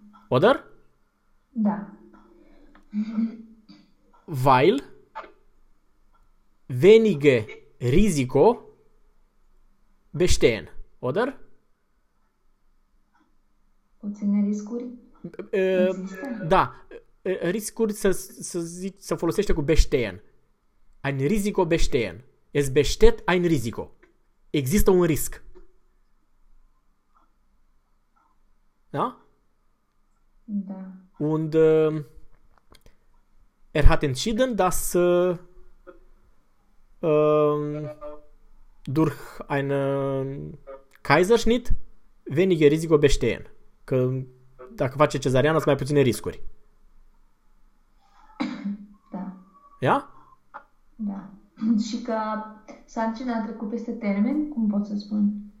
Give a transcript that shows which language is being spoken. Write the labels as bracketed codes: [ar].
[de] Oder? [ro] Da. [de] Weil wenige Risiko bestehen, oder? [ro] Puține riscuri există? Da, riscuri să folosește cu bestehen. [de] Ein Risiko bestehen. Es besteht ein Risiko. [ro] Există un risc. Da? Da. [de] Und hat entschieden, dass durch einen Kaiserschnitt weniger Risiko bestehen. [ro] Că dacă face cezariană, sunt mai puține riscuri. Da. Ia? Da. Și că sarcina a trecut peste termen, cum pot să spun?